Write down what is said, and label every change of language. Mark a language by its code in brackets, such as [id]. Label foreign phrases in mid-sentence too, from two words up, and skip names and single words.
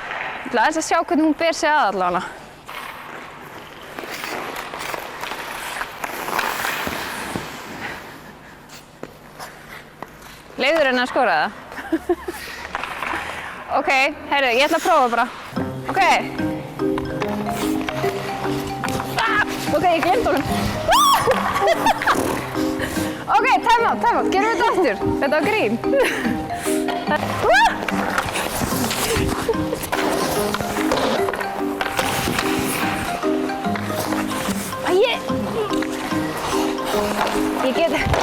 [is] En Ég ætla aðeins að sjá hvernig hún ber sig að allavega. Leyfður henni að skora það? Ok, heyrðu, ég ætla að prófa bara. Ok. Ok, ég gleymd honum. [en] Ok, time out. [is] Gerum þetta aftur. Þetta var grín. Ég get...